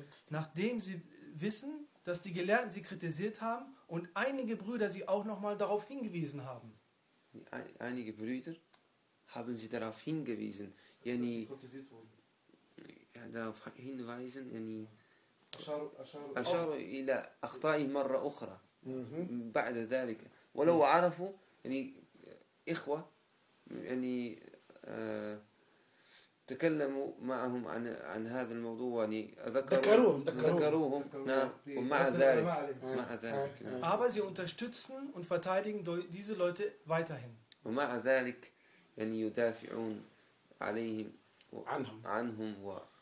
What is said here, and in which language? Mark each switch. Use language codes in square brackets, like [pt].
[de] Nachdem sie wissen, dass die Gelehrten sie kritisiert haben und einige Brüder sie auch nochmal darauf hingewiesen haben. Einige Brüder haben sie darauf hingewiesen, dass sie kritisiert wurden. Darauf hinweisen, [ar] yani أشاروا إلى أخطائه مرة أخرى بعد ذلك ولو عرفوا يعني إخوة يعني تكلموا معهم عن هذا الموضوع يعني ذكروهم ومع ذلك مع ذلك [de] aber sie unterstützen und verteidigen diese Leute weiterhin [ar] ومع ذلك يعني يدافعون عليهم عنهم و